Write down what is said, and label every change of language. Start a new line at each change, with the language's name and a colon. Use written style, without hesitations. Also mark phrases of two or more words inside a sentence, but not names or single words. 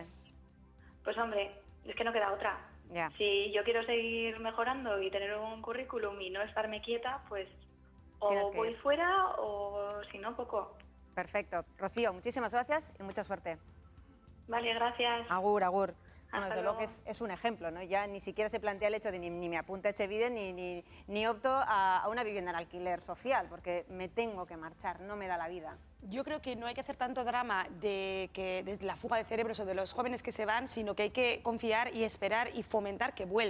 Spanish: Pues, hombre, es que no queda otra. Ya. Si yo quiero seguir mejorando y tener un currículum y no estarme quieta, pues o voy fuera o si no, poco. Perfecto. Rocío, muchísimas gracias y mucha suerte. Vale, gracias.
Basque: Agur, agur.
Spanish: Bueno, desde luego que es un ejemplo, ¿no? Ya ni siquiera se plantea el hecho de ni me apunto a Etxebide ni opto a una vivienda en alquiler social, porque me tengo que marchar, no me da la vida. Yo creo que no hay que hacer tanto drama desde la fuga de cerebros o de los jóvenes que se van, sino que hay que confiar y esperar y fomentar que vuelvan.